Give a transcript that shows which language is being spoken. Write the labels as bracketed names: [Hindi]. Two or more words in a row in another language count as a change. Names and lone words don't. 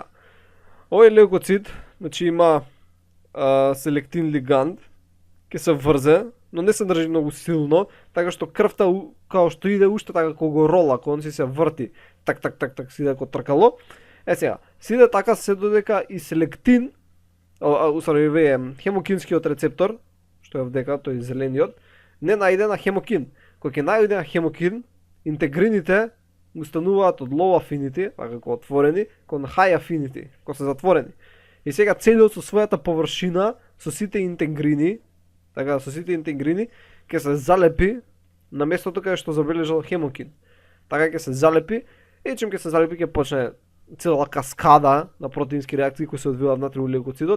[Macedonian] Овој леукоцит, значи има селектин лиганд, ќе се врзе, но не се држи многу силно, така што крвта као што иде уште така како го рола, кога он се врти, так, си иде како тркало. Сега, си иде така се додека и селектин, хемокинскиот рецептор, што е вдека, тој зелениот, не најде на хемокин. Кој ќе најде на хемокин, интегрините му стануваат од [English] low affinity, [Macedonian] така како отворени, кон [English] high affinity, [Macedonian] кога се затворени. И сега целиот со својата површина, со сите интегрини, така со сите интегрини, ќе се залепи на местото каде што забележал хемокин. Така ќе се залепи и чим ќе се залепи ќе почне цела каскада на протеински реакции кои се одвиваат внатре у леукоцитот.